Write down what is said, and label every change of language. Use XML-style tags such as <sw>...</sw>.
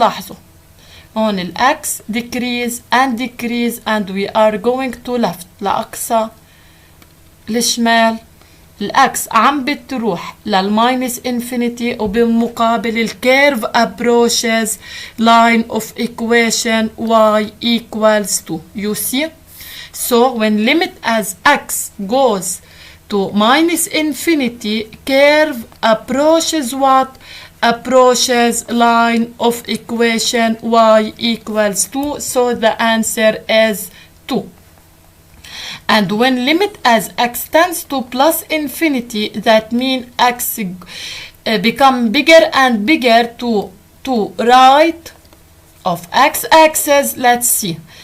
<ar>لاحظوا هون</ar> <en>ال x decrease and we are going to left</en> <ar>لأقصى للشمال. الاكس عم بتروح للماينس انفينيتي، وبالمقابل الكيرف</ar> <en>approaches line of equation y equals 2. You see? So when limit as x goes to minus infinity, curve approaches what? Approaches line of equation y equals 2. So the answer is 2. And when limit as x tends to plus infinity, that means x become bigger and bigger to right of x-axis. Let's see.</en>